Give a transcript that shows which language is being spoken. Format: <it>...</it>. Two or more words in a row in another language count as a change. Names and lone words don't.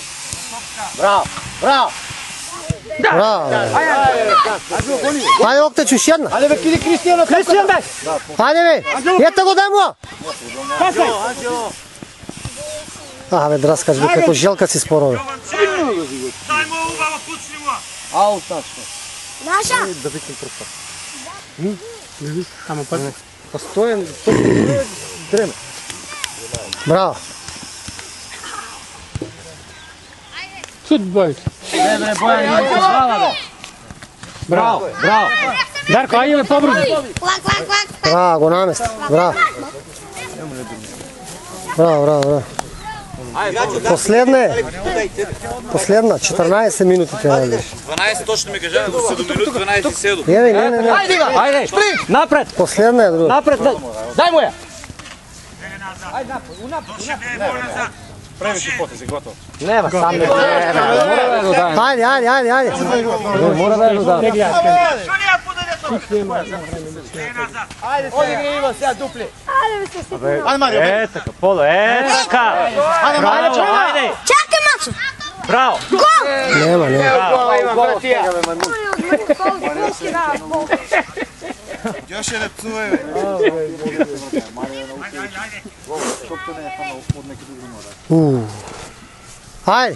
<mk>Браво. Ајде, Октеч, уште една. Ајде бе, киди Кристијано. Кристијан бе. Ајде, бе. Ете го, дај му. Пасај. Бе, Драскач, бе, како желка си споро, бе. Дај му убаво, пуцни му. Наша.</mk> <sr>Tamo pa.</sr> <mk>Постоен, дреме. Браво. Sud boj. Bravo. Дарко, ајде ме побрзо. Лак. Браво, го намести. Браво. Последна, 14 минути треба да бидеш. 12 точно ми кажа, до 7 минути, 12 и 7. Не.</mk> <sr>Ajde, sprint. Napred.</sr> <mk>Последна е друга.</mk> <sr>Napred. Daj mu je. Превише потези, готово.</sr> <mk>Нема, сам не треба. Ајде.</mk> <sr>Mora da je dodao.</sr> <mk>Што не ја подаде тоа? Оди ги има сега дупли. Ајде, Марио. Така, Polo, така. Ајде, Марио. Ajde. Чакай, Максо. Bravo. Нема.</mk> <sr>Još je repcuje.</sr> <mk>Ајде.</mk>